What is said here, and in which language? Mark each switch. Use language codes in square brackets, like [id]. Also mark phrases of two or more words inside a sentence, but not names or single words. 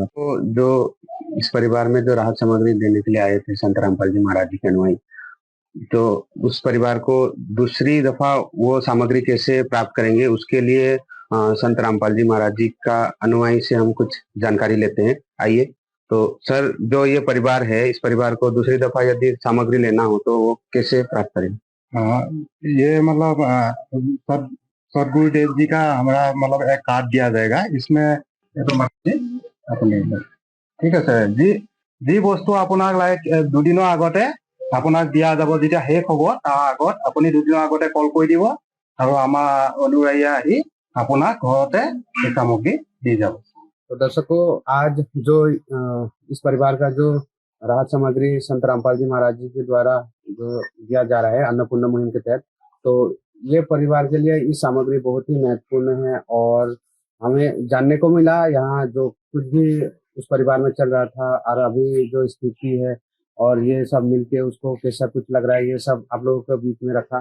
[hi] तो जो इस परिवार में जो राहत सामग्री देने के लिए आए थे संत रामपाल जी महाराज जी के अनुयायी, तो उस परिवार को दूसरी दफा वो सामग्री कैसे प्राप्त करेंगे, उसके लिए संत रामपाल जी महाराज जी का अनुयायी से हम कुछ जानकारी लेते हैं। आइए। तो सर, जो ये परिवार है, इस परिवार को दूसरी दफा यदि सामग्री लेना हो तो वो कैसे प्राप्त करें? ये मतलब सदगुरुदेव जी का हमारा मतलब एक कार्ड दिया जाएगा, इसमें अपने [as] ঠিক আছে যি বস্তু আপোনাক লাগে দুদিনৰ আগতে আপোনাক দিয়া যাব, যেতিয়া শেষ হ'ব তাৰ আগত আপুনি দুদিনৰ আগতে কল কৰি দিব আৰু আমাৰ অনুৰাগীয়ে আহি আপোনাক ঘৰতে এই সামগ্ৰী দি যাব। [hi] तो दर्शकों, आज जो इस परिवार का जो राहत सामग्री संत रामपाल जी महाराज जी के द्वारा जो दिया जा रहा है अन्नपूर्णा मुहिम के तहत, तो ये परिवार के लिए इस सामग्री बहुत ही महत्वपूर्ण है। और हमें जानने को मिला यहाँ जो कुछ भी उस परिवार में चल रहा था और अभी जो स्थिति है और ये सब मिलके उसको कैसा कुछ लग रहा है, ये सब आप लोगों के बीच में रखा।